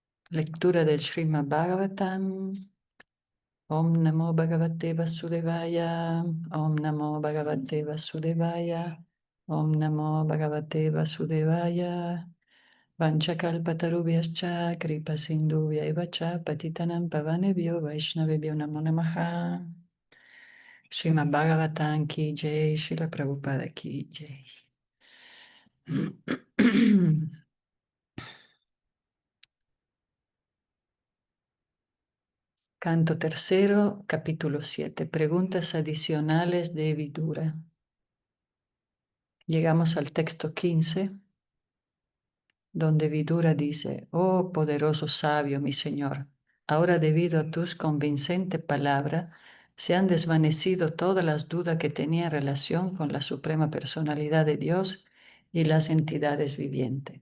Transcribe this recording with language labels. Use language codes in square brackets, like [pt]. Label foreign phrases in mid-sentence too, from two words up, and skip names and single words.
[es] Lectura del Srimad Bhagavatam. [sa] ॐ नमो भगवते वासुदेवाय. ॐ नमो भगवते वासुदेवाय। ॐ नमो भगवते वासुदेवाय. वाञ्छाकल्पतरुभ्यश्च कृपा सिन्धुभ्य च पतितानाम् पावनेभ्यो वैष्णवेभ्यो नमो नमः. [hi] श्रीमद् भागवतम् की जय, श्रील प्रभुपाद की जय. [es] Canto tercero, capítulo 7. Preguntas adicionales de Vidura. Llegamos al texto 15, donde Vidura dice: Oh poderoso sabio, mi señor, ahora debido a tus convincentes palabras, se han desvanecido todas las dudas que tenía en relación con la suprema personalidad de Dios y las entidades vivientes.